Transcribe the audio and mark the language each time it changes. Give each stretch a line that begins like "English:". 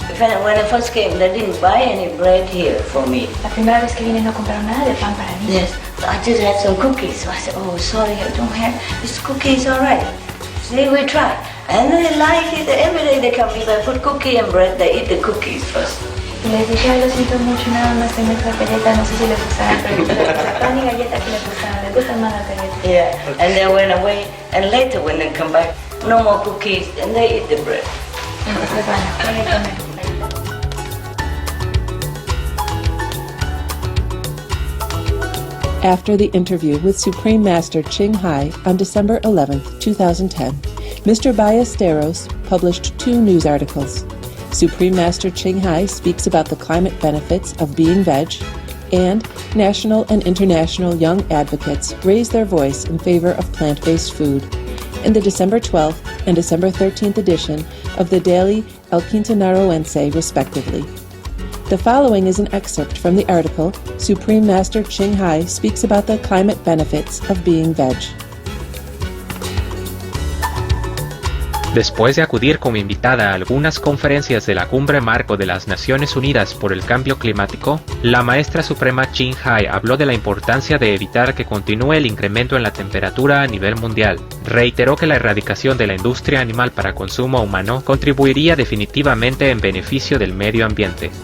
English: When I first came, they didn't buy any bread here for me.
Spanish: La primera vez que vine no compraron nada de pan para mí.
English: Yes, I just had some cookies. So I said, oh, sorry, I don't have this cookies. All right. See, we try. And they like it. Every day they come, if I put cookie and bread, they eat the cookies first.
Spanish: Y les dije, lo siento mucho, nada más tengo esta galleta, no sé si les gustarán, pero pan y galleta que les gustan, les gustan más las galletas.
English: Yeah, and they went away, and later when they come back, no more cookies, and they eat the bread.
Spanish: Entonces, bueno, pueden comer.
English: After the interview with Supreme Master Ching Hai on December 11, 2010, Mr. Ballesteros published 2 news articles. Supreme Master Ching Hai speaks about the climate benefits of being veg, and national and international young advocates raise their voice in favor of plant-based food in the December 12th and December 13th edition of the daily El Quintanaroense, respectively. The following is an excerpt from the article Supreme Master Ching Hai speaks about the climate benefits of being veg.
Spanish: Después de acudir como invitada a algunas conferencias de la Cumbre Marco de las Naciones Unidas por el Cambio Climático, la maestra suprema Ching Hai habló de la importancia de evitar que continúe el incremento en la temperatura a nivel mundial. Reiteró que la erradicación de la industria animal para consumo humano contribuiría definitivamente en beneficio del medio ambiente.